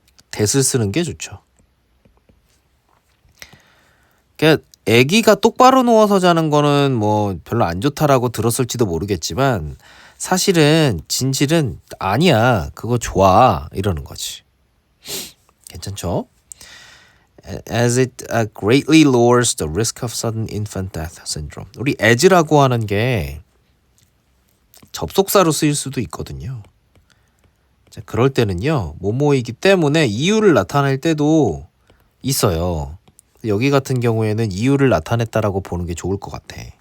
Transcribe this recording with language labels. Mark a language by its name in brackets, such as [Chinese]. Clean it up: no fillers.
[Korean] that을 쓰는 게 좋죠. 그러니까 아기가 똑바로 누워서 자는 거는 뭐 별로 안 좋다라고 들었을지도 모르겠지만 사실은 진실은 아니야. 그거 좋아. 이러는 거지. 괜찮죠? [English] As it greatly lowers the risk of sudden infant death syndrome. [Korean] 우리 as라고 하는 게 접속사로 쓰일 수도 있거든요. 자, 그럴 때는요. 뭐뭐이기 때문에 이유를 나타낼 때도 있어요. 여기 같은 경우에는 이유를 나타냈다라고 보는 게 좋을 것 같아.